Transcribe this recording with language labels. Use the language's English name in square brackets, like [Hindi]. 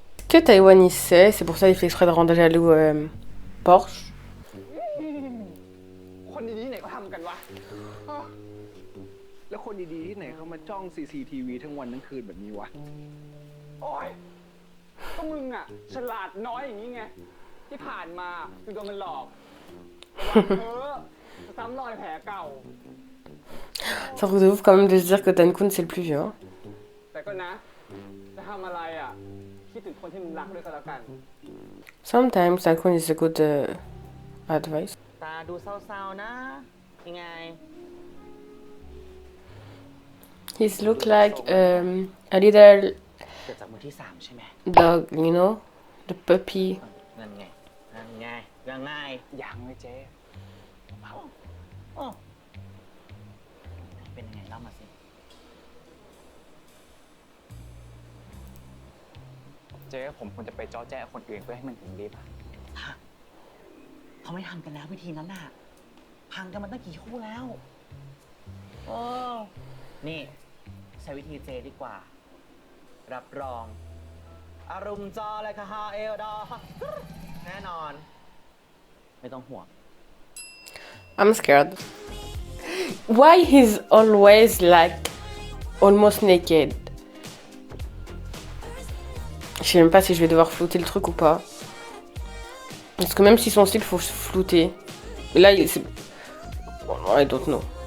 [French] Que Taïwan il sait, c'est pour ça qu'il fait exprès de rendre jaloux Porsche. [Thai] คนดีๆที่ไหนเขาทำกันวะ แล้วคนดีๆที่ไหนเขามาจ้อง CCTV ทั้งวันทั้งคืนแบบนี้วะ โอ้ยก็มึงอ่ะ ฉลาดน้อยอย่างนี้ไง ที่ผ่านมาคือโดนมันหลอกระวังเธอซ้ำรอยแผลเก่า [French] C'est un truc de ouf quand même de se dire que Tankun c'est le plus vieux. Hein. [Thai] แต่ก็นะ จะทำอะไรอ่ะ คิดถึงคนที่มึงรักด้วยก็แล้วกัน [English] Sometimes Tankun is a good advice. [Thai] ตาดูเศร้าๆนะ ยังไง [English] He's look like a little [Thai] เกิดจากมือที่สามใช่ไหม [English] dog, you know, the puppy. [Thai] นั่นไง นั่นไงยังไง ยังเลยเจ๊ อ้อเป็นยังไงเล่ามาสิ เจ๊ผมควรจะไปจ้อแจ้คนอื่นเพื่อให้มันถึงดีป่ะ เขาไม่ทำกันแล้ววิธีนั้นน่ะ พังกันมาตั้งกี่คู่แล้วโอ้นี่ใช้วิธีเจดีกว่า รับรอง อารมณ์จอเลยค่ะฮาเอลดอแน่นอน ไม่ต้องห่วง [English] I'm scared. Why he's always like almost naked? [French] Je sais même pas si je vais devoir flouter le truc ou pas. Parce que même si son style faut flouter. Mais là, c'est... Bon, [English] I don't know.